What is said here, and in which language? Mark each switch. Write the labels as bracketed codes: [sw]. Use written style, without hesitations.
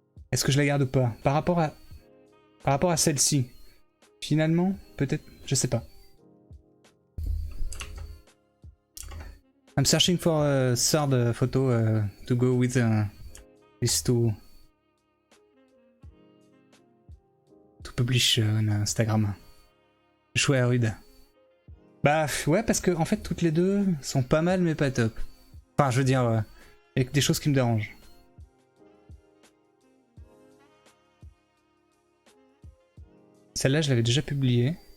[fr] Est-ce que je la garde ou pas? Par rapport à celle-ci, finalement, peut-être, je sais pas. [en] I'm searching for a third photo to go with these two to publish on Instagram. [fr] Chouette rude. Bah ouais, parce que en fait toutes les deux sont pas mal mais pas top. Enfin je veux dire, avec des choses qui me dérangent. Celle-là je l'avais déjà publiée.